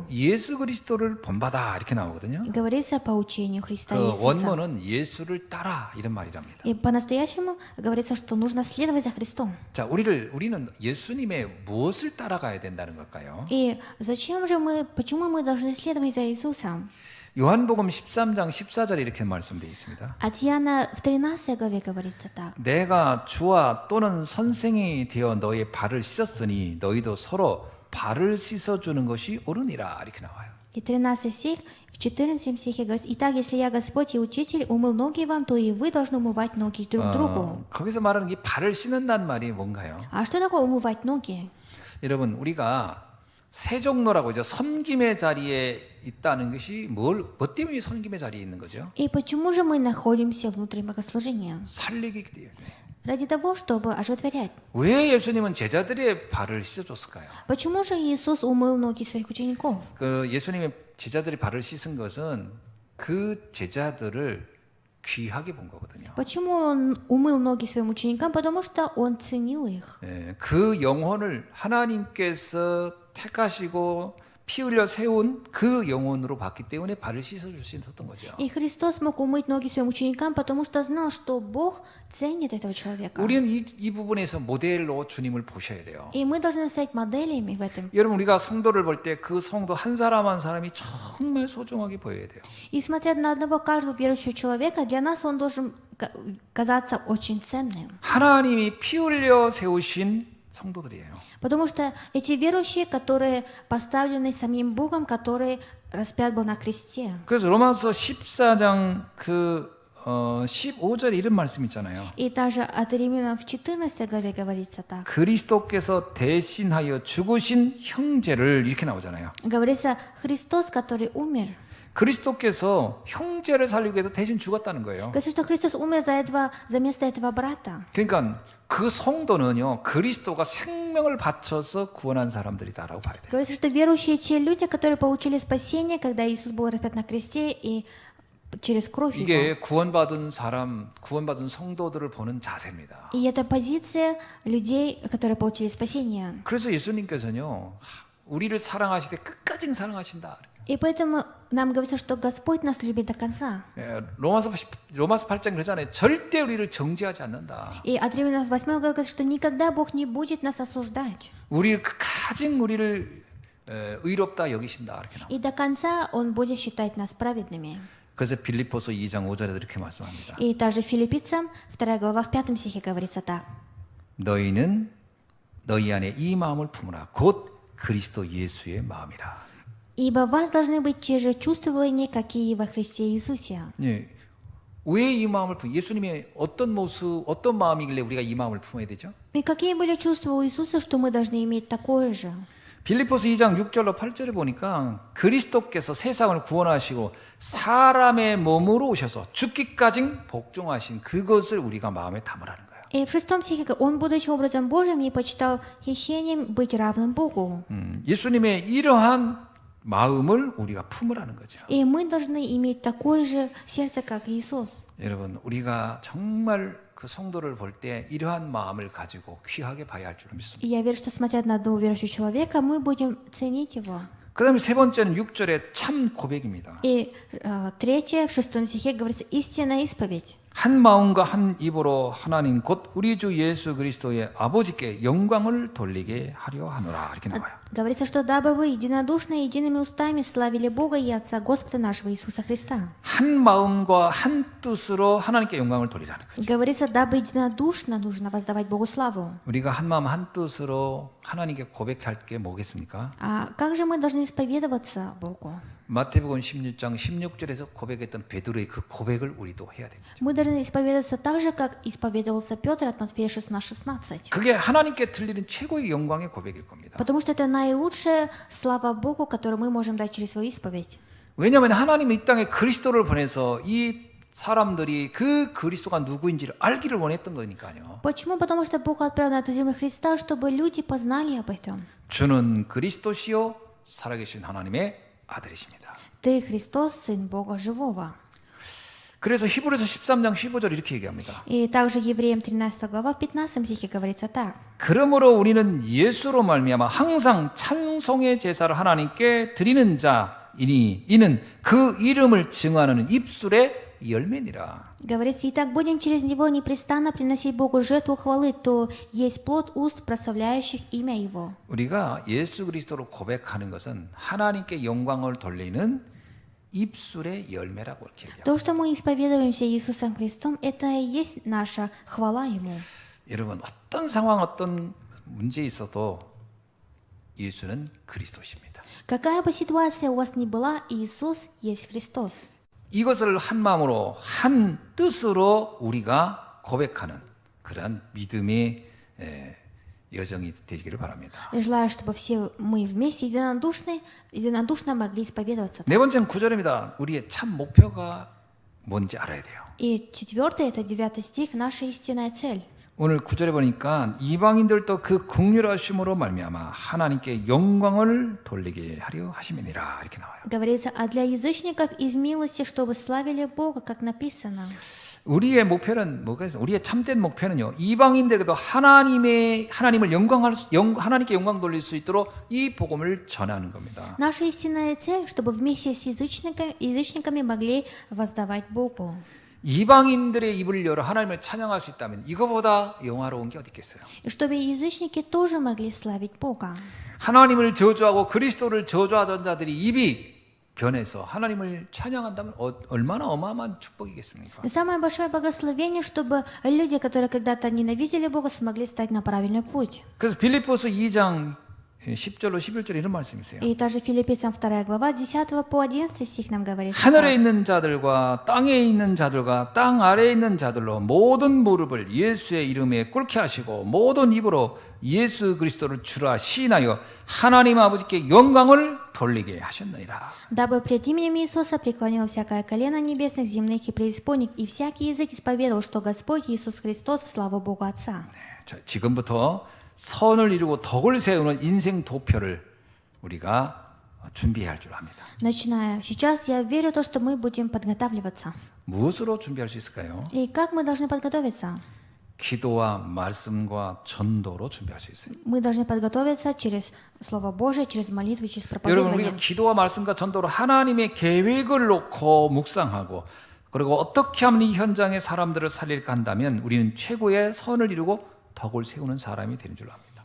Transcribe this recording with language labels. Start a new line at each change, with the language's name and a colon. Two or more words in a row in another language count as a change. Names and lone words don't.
Korean: 예수 그리스도를 본받아 이렇게 나오거든요.
Russian: Говорится по учению Христа 그 Иисуса.
Korean: 원문은 예수를 따라 이런 말이랍니다.
Russian: И по-настоящему говорится, что нужно следовать за Христом.
Korean: 자, 우리는 예수님의 무엇을 따라가야 된다는 걸까요?
Russian: И почему мы должны следовать за Иисусом?
Korean: 요한복음 13장 14절에 이렇게 말씀되어 있습니다.
Russian: От Иоанна в 13 главе говорится так.
Korean: 내가 주와 또는 선생이 되어 너의 발을 씻었으니 너희도 서로 발을 씻어주는 것이 옳으니라 이렇게 나와요.
Russian: И 13 стих, в 14 стихе говорится, «Итак, если я Господь и Учитель умыл ноги вам, то и вы должны умывать ноги друг другу».
Korean: 거기서 말하는 이 발을 씻는다는 말이 뭔가요?
Russian: А что такое умывать ноги?
Korean: 여러분, 우리가 세종로라고 이제 섬김의 자리에 있다는 것이 뭐 때문에 섬김의 자리에 있는 거죠?
Russian: И почему же мы находимся внутри богослужения?
Korean: 살리기 때문에.
Russian: ради того, чтобы оживотворять.
Korean: 왜 예수님은 제자들의 발을 씻어줬을까요?
Russian: Почему же Иисус умыл ноги своих учеников? 그 예수님의 제자들이 발을 씻은 것은 그 제자들을 귀하게 본 거거든요. Почему Он умыл ноги своим ученикам? Потому что Он ценил их.
Korean: 예, 그 영혼을 하나님께서 택하시고 피 흘려 세운 그 영혼으로 봤기 때문에 발을 씻어줄 수 있었던 거죠.
Russian: И Христос мог умыть ноги своим ученикам, потому что знал, что Бог ценит этого человека.
Korean: 우리는 이 부분에서 모델로 주님을 보셔야 돼요.
Russian: И мы должны стать моделями в этом.
Korean: 여러분 우리가 성도를 볼 때 그 성도 한 사람 한 사람이 정말 소중하게 보여야 돼요.
Russian: И смотря на одного каждого верующего человека, для нас он должен казаться очень ценным.
Korean: 하나님이 피 흘려 세우신 성도들이에요.
Russian: Потому что эти верующие, которые поставлены самим Богом, который распят был на кресте.
Korean: 그래서 로마서 14장 15절에 이런 말씀 있잖아요.
Russian: И также от Римлянам в 14 главе говорится так.
Korean: 그리스도께서 대신하여 죽으신 형제를 이렇게 나오잖아요.
Russian: Говорится, Христос, который умер.
Korean: 그리스도께서 형제를 살리기 위해서 대신 죽었다는 거예요.
Russian: Говорится, что Христос умер за место этого брата.
Korean: 그러니까 그 성도는요, 그리스도가 생명을 바쳐서 구원한 사람들이다라고 봐야 돼요.
Russian: Говорится, что верующие те люди, которые получили спасение, когда Иисус был распят на кресте и через кровь Его.
Korean: 이게 구원받은 사람, 구원받은 성도들을 보는 자세입니다.
Russian: И это позиция людей, которые получили спасение.
Korean: 그래서 예수님께서는요, 우리를 사랑하시되 끝까지 사랑하신다.
Russian: И поэтому нам говорится, что Господь нас любит до конца.
Korean: 예, 로마서 8장 그러잖아요. 절대 우리를 정죄하지 않는다.
Russian: И от Римлянам 8 главы говорит, что никогда Бог не будет нас осуждать.
Korean: 우리를 끝까지 우리를 의롭다 여기신다 이렇게 나와요.
Russian: И до конца Он будет считать нас праведными.
Korean: 그래서 빌립보서 2장 5절에도 이렇게 말씀합니다.
Russian: И также Филиппийцам 2 глава в 5 стихе говорится так.
Korean: 너희는 너희 안에 이 마음을 품으라. 곧 그리스도 예수의 마음이라.
Russian: Ибо в вас должны быть те же чувствования, какие во Христе Иисусе.
Korean: 예. 왜 이 마음을 품? 예수님의 어떤 모습, 어떤 마음이길래 우리가 이 마음을 품어야 되죠?
Russian: И какие были чувства у Иисуса, что мы должны иметь такое же?
Korean: 빌립보서 2장 6절로 8절에 보니까 그리스도께서 세상을 구원하시고 사람의 몸으로 오셔서 죽기까지 복종하신 그것을 우리가 마음에 담으라는 거예요.
Russian: И в 6 стихе Он, будучи образом Божьим, не почитал хищением быть равным Богу.
Korean: 예수님의 이러한 마음을 우리가 품으라는 거죠.
Russian: И мы должны иметь такое же сердце, как Иисус.
Korean: 여러분, 우리가 정말 그 성도를 볼 때 이러한 마음을 가지고 귀하게 봐야 할 줄 믿습니다.
Russian: И я верю, что смотря на одного верующего человека, мы будем ценить его.
Korean: 그 다음에 세 번째는 6절의 참 고백입니다.
Russian: И третье, в 6 стихе говорится истинная исповедь.
Korean: 한 마음과 한 입으로 하나님 곧 우리 주 예수 그리스도의 아버지께 영광을 돌리게 하려 하노라 이렇게 나와요.
Russian: Говорится, что дабы вы единодушно и едиными устами славили Бога и Отца Господа нашего Иисуса Христа.
Korean: 한 마음과 한 뜻으로 하나님께 영광을 돌리라는 거죠.
Russian: Говорится, дабы единодушно нужно воздавать Богу славу.
Korean: 우리가 한 마음 한 뜻으로 하나님께 고백할 게 뭐겠습니까?
Russian: А как же мы должны исповедоваться Богу?
Korean: 마태복음 16장 16절에서 고백했던 베드로의 그 고백을 우리도 해야 됩니다.
Russian: Мы должны исповедоваться так же, как исповедовался Петр от Матфея 16:16.
Korean: 그게 하나님께 들리는 최고의 영광의 고백일 겁니다.
Russian: Потому что это наилучшая слава Богу, которую мы можем дать через свою исповедь.
Korean: 왜냐하면 하나님은 이 땅에 그리스도를 보내서 이 사람들이 그 그리스도가 누구인지를 알기를 원했던 거니까요.
Russian: Почему? Потому что Бог отправил на эту землю Христа, чтобы люди познали об этом.
Korean: 주는 그리스도시요 살아계신 하나님의 아들이십니다.
Russian: Ты Христос, Сын Бога Живого.
Korean: 그래서 히브리서 13장 15절 이렇게 얘기합니다.
Russian: И также Евреям 13 глава в 15 стихе говорится так.
Korean: 그러므로 우리는 예수로 말미암아 항상 찬송의 제사를 하나님께 드리는 자이니 이는 그 이름을 증언하는 입술의 열매니라.
Russian: Говорится, итак, будем через Него непрестанно приносить Богу жертву хвалы, то есть плод уст, прославляющих имя Его.
Korean: 우리가 예수 그리스도로 고백하는 것은 하나님께 영광을 돌리는 입술의 열매라고 이렇게 얘기합니다.
Russian: То, что мы исповедуемся Иисусом Христом, это и есть наша хвала Ему.
Korean: 여러분 어떤 상황 어떤 문제 있어도 예수는 그리스도십니다.
Russian: Какая бы ситуация у вас ни была, Иисус есть Христос.
Korean: 이것을 한 마음으로 한 뜻으로 우리가 고백하는 그런 믿음의 여정이 되기를 바랍니다.
Russian: Желаю, чтобы все мы вместе единодушно могли исповедоваться.
Korean: 네 번째는 9절입니다. 우리의 참 목표가 뭔지 알아야 돼요.
Russian: И 4, это 9 стих, наша истинная цель.
Korean: 오늘 9절에 보니까 이방인들도 그 긍휼하심으로 말미암아 하나님께 영광을 돌리게 하려 하심이니라 이렇게 나와요.
Russian: Говорится, а для язычников из милости, чтобы славили Бога, как написано.
Korean: 우리의 목표는 뭐겠어요? 우리의 참된 목표는요. 이방인들에게도 하나님의 하나님을 하나님께 영광 돌릴 수 있도록 이 복음을 전하는 겁니다.
Russian: Наша истинная цель, чтобы вместе с язычниками могли воздавать Богу.
Korean: 이방인들의 입을 열어 하나님을 찬양할 수 있다면 이거보다 영화로운 게 어디 있겠어요?
Russian: И чтобы язычники тоже могли славить Бога.
Korean: 하나님을 저주하고 그리스도를 저주하던 자들이 입이 변해서 하나님을 찬양한다면 얼마나 어마어마한 축복이겠습니까?
Russian: И самое большое благословение, чтобы люди, которые когда-то ненавидели Бога, смогли стать на правильный путь.
Korean: 그래서 빌립보서 2장 10절로 11절 이런 말씀이 있어요.
Russian: И также Филиппийцам 2 глава, 10 по 11 стих нам говорит.
Korean: 하늘에 있는 자들과 땅에 있는 자들과 땅 아래에 있는 자들로 모든 무릎을 예수의 이름에 꿇게 하시고 모든 입으로 예수 그리스도를 주라 시인하여 하나님 아버지께 영광을 돌리게 하셨느니라.
Russian: Дабы пред именем Иисуса преклонило всякое колено небесных, земных и преисподних, и всякий язык исповедовал, что Господь Иисус Христос, в славу Богу Отца.
Korean: 자, 지금부터 선을 이루고 덕을 세우는 인생 도표를 우리가 준비해야 할 줄 압니다.
Russian: Начиная сейчас, я верю в то, что мы будем подготавливаться.
Korean: 무엇으로 준비할 수 있을까요?
Russian: И как мы должны подготовиться?
Korean: 기도와 말씀과 전도로 준비할 수 있어요.
Russian: Мы должны подготовиться через Слово Божие, через молитву, через 여러분 проповедование.
Korean: 우리가 기도와 말씀과 전도로 하나님의 계획을 놓고 묵상하고 그리고 어떻게 하면 이 현장의 사람들을 살릴까 한다면 우리는 최고의 선을 이루고 덕을 세우는 사람이 되는 줄 압니다.